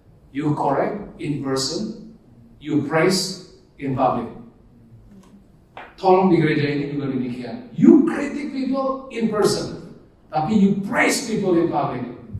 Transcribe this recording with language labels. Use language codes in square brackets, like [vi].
[en] You correct in person, you praise in public. [id] Tolong di gereja ini juga demikian. [en] You critic people in person, [id] tapi [en] you praise people in public.